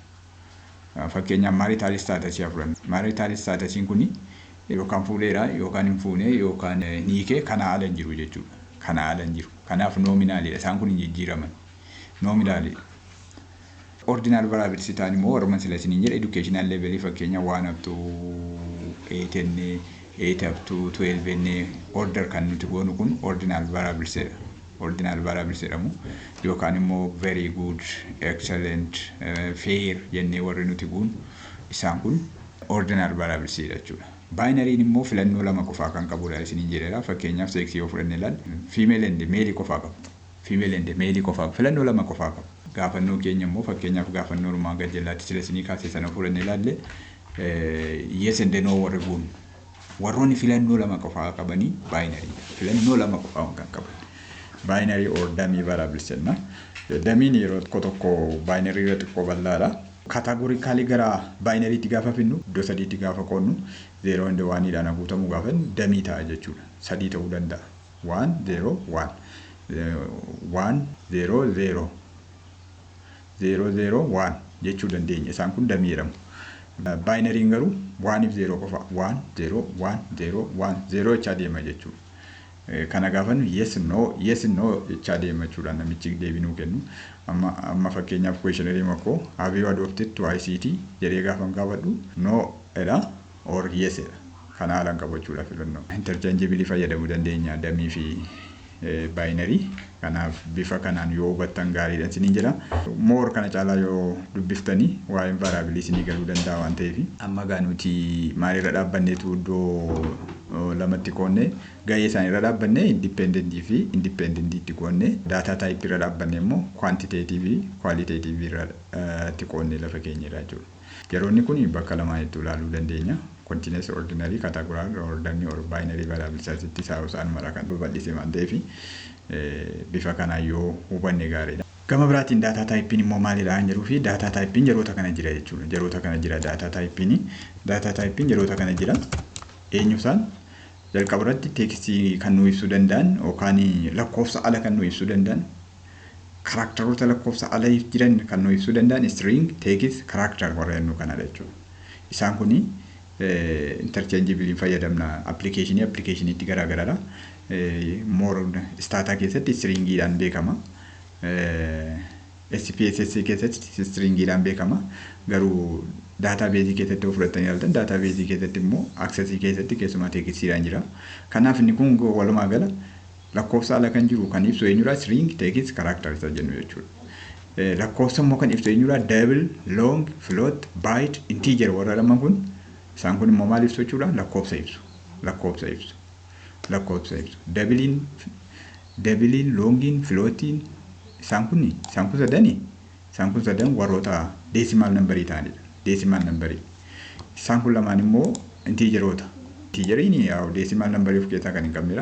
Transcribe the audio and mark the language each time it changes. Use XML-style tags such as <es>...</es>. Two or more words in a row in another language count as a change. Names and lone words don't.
<om>Fakkeenyaaf</om> <en>marital status</en> <om>yaa fudhanna.</om> <en>Marital statusiin</en> <om>kuni yookaan fuudheera yookaan hin fuune yookaan hiikee kana ala hin jiru jechuudha. Kana ala hin jiru. Kanaaf nominalidha. Isaan kun hin jijjiiraman. Nominalidha.</om> <en>Ordinal variables</en> <om>ta'an immoo warra sila isiniin jedhe</om> <en>educational level</en> <om>fakkeenyaaf 1</om> <en>up to</en> <om>8 enne 8</om> <en>up to</en> <om>12 enne order kan nuti goonu kun</om> <en>ordinal variables</en> <om>jedha.</om> <en>Ordinal variables</en> <om>jedhamu yookaan immoo</om> <en>very good, excellent, fair</en> <om>jennee warri nuti goonu isaan kun</om> <en>ordinal variables</en> <om>jechuudha. Binary immoo filannoo lama qofaa kan qabudha isiniin jedheera. Fakkeenyaaf sex yoo fudhanne ilaalle</om> <en>female and male</en> <om>qofaa qabu.</om> <en>Female and male</en> <om>qofaa filannoo lama qofaa qabu. Gaafannoo keenya immoo fakkeenyaaf gaafannoo Oromoo gajjallaatti sila isinii kaasee sana fudhanne ilaalle</om> <en>yes and no</en> <om>warri goonu. Warroonni filannoo lama qofaa qabanii binary. Filannoo lama qofaa kan qaban.</om> <en>Binary or dummy variables jenna.</en> <om>Dummy yeroo tokko binary irra xiqqoo bal'aadha. Categorically gara binary itti gaafa finnu iddoo sadiitti gaafa qoonnu 0 and 1 dhaan guutamu gaafa dummy ta'a jechuudha. Sadii ta'uu danda'a. 1 0 1 1 0 0 0 0 1 jechuu dandeenya. Isaan kun dummy jedhamu. Binary garuu 1 if 0 qofa 1 0 1 0 1 0 jechaa deema jechuudha. Kana gaafannu</om> <en>yes no</en> <om>jechaa deema jechuudha namichi deebinuu kennu. Amma fakkeenyaaf questionnaire makko</om> <en>have you adopted to ICT</en> <om>jedhee gaafan gaafadhu no edha or yes edha. Kana haalaan qabachuudha filannoo. Interchangeably fayyadamuu dandeenya dummy fi binary. Kanaaf bifa kanaan yoo hubattan gaariidha isiniin jedha. More kana caalaa yoo dubbiftanii waa'een variable isinii galuu danda'a waan ta'eef amma gaa nuti maalirra dhaabbanneetu iddoo lamatti qoonne gahee isaaniirra dhaabbanne independent fi independent itti qoonne</om> <en>data type</en> <om>irra dhaabbanne immoo quantitative fi qualitative irra itti qoonne lafa keenyadha jechuudha. Yeroonni kun bakka lamaanitti ilaaluu dandeenya.</om> <en>Continuous, ordinary, categorical, or dummy or binary variables</en> <om>asitti isaan mara kan babal'ise waan ta'eef bifa kanaan yoo hubanne gaariidha. Gama biraatiin</om> <en>data typein</en> <om>immoo maalidha jedhuu fi</om> <en>data typein</en> <om>yeroota kana jira jechuudha. Yeroota kana jira</om> <en>data typein</en> <om>yeroota kana jira. Eenyusaan jalqaba irratti tekstii kan nu ibsuu danda'an yookaan lakkoofsa ala kan nu ibsuu danda'an karakteroota lakkoofsa ala jiran kan nu ibsuu danda'an</om> <en>string, text, character</en> <om>warra jennu kanadha jechuudha. Isaan kuni interchangeably fayyadamna application itti garaagaradha. More stata keessatti stringiidhaan beekama. SPSS keessatti stringiidhaan beekama. Garuu database keessatti yoo fudhattanii ilaaltan database keessatti immoo access keessatti keessumaa tekistiidhaan jira. Kanaaf inni kun walumaa gala lakkoofsa ala kan jiru kan ibsu eenyudha</om> <en>string, text, character</en> <om>isa jennu jechuudha. Lakkoofsa immoo kan ibsu eenyudha</om> <en>double, long, float, byte, integer</en> <om>warra lamaan kun isaan kun immoo maal ibsu jechuudha lakkoofsa ibsu. Doublein, longin, floatin isaan kun sadan warroota</om> <en>decimal numberii</en> <om>ta'anidha.</om> <en>Decimal numberii.</en> <om>Isaan kun lamaan immoo integeroota. Integeriin</om> <en>decimal numberii</en> <om>of keessaa kan hin qabnedha.</om>